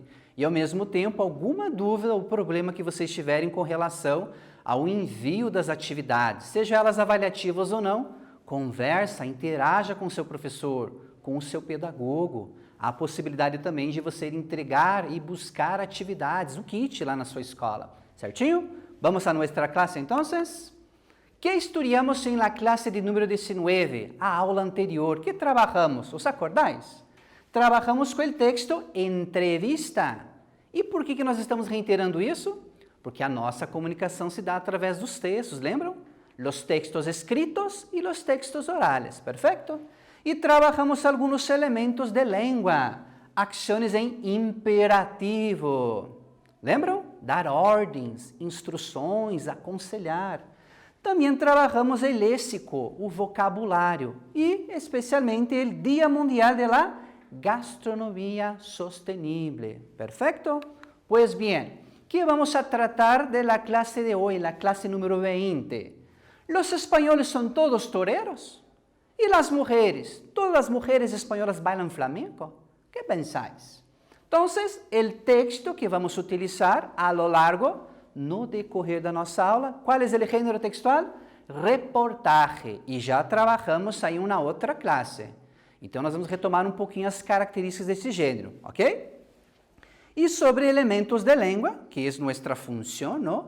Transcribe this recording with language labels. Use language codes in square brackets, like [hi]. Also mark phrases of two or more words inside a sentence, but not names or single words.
[pt] E, ao mesmo tempo, alguma dúvida ou problema que vocês tiverem com relação ao envio das atividades, seja elas avaliativas ou não, conversa, interaja com o seu professor, com o seu pedagogo. Há a possibilidade também de você entregar e buscar atividades, o kit lá na sua escola, certinho? Vamos a nossa classe, então? [es] Que estudamos em la clase de número 19, [pt] a aula anterior? Que trabalhamos? [es] ¿Os acordáis? [pt] Trabalhamos com o texto entrevista. E por que nós estamos reiterando isso? Porque a nossa comunicação se dá através dos textos, lembram? [es] Los textos escritos e los textos orales, perfeito? [pt] E trabalhamos alguns elementos de língua, ações em imperativo. Lembram? Dar ordens, instruções, aconselhar. Também trabalhamos o léxico, o vocabulário, e especialmente o Dia Mundial [es] de la Gastronomia Sostenible. ¿Perfecto? Pues bien, ¿qué vamos a tratar de la clase de hoy, la clase número 20? ¿Los españoles son todos toreros? ¿Y las mujeres? ¿Todas las mujeres españolas bailan flamenco? ¿Qué pensáis? Entonces, el texto que vamos a utilizar a lo largo [pt] no decorrer da nossa aula, qual é o gênero textual? [es] Reportaje. [pt] E já trabalhamos aí uma outra classe. Então, nós vamos retomar um pouquinho as características desse gênero, ok? E sobre elementos de língua, que é nossa função, ¿no?